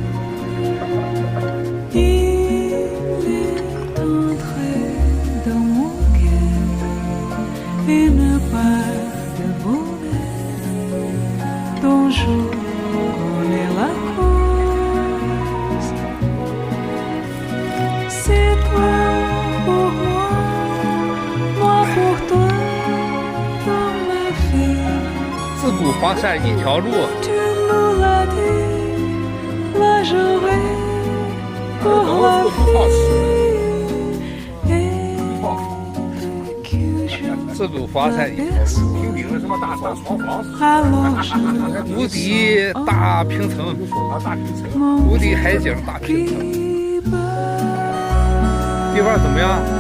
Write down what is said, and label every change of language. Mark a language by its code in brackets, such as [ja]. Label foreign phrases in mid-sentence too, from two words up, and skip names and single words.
[fr] Une part de bonheur dont je connais la cause. C'est toi pour moi, moi pour toi dans ma vie. [zh] 自古华山一条路。 [fr] Tu me l'as dit, la journée pour la vie. [zh] 自古华山一条路，平顶的什么大床房，无敌大平层，无敌海景大平层，地方怎么样？